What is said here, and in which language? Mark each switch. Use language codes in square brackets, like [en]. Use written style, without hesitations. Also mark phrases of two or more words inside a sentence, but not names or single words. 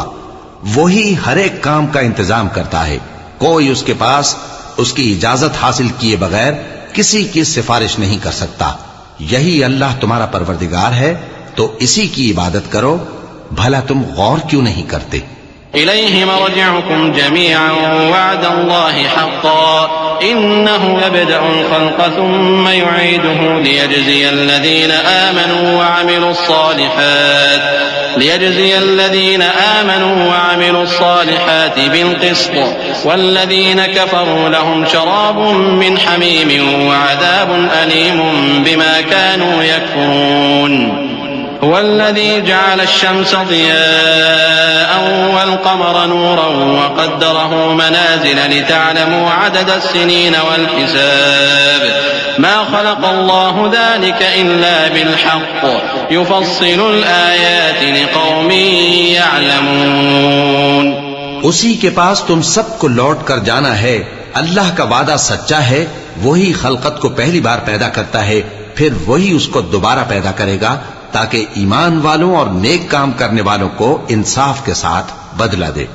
[hi] वही हर एक काम का इंतजाम करता है। कोई उसके पास उसकी इजाजत हासिल किए बगैर किसी की सिफारिश नहीं कर सकता। यही अल्लाह तुम्हारा परवरदिगार है, तो इसी की इबादत करो। भला तुम गौर क्यों नहीं करते? [ar] إليه مرجعكم جميعا وعد الله حقا إنه يبدأ الخلق ثم يعيده ليجزي الذين آمنوا وعملوا الصالحات بالقسط والذين كفروا لهم شراب من حميم وعذاب أليم بما كانوا يكفرون. هو الذي جعل الشمس ضياء والقمر نورا وقدره منازل لتعلموا عدد السنين والحساب ما خلق الله ذلك إلا بالحق يفصل الآيات لقوم يعلمون. [hi] उसी के पास तुम सबको लौट कर जाना है। अल्लाह का वादा सच्चा है। वही खलकत को पहली बार पैदा करता है, फिर वही उसको दोबारा पैदा करेगा ताकि ईमान वालों और नेक काम करने वालों को इंसाफ के साथ बदला दे।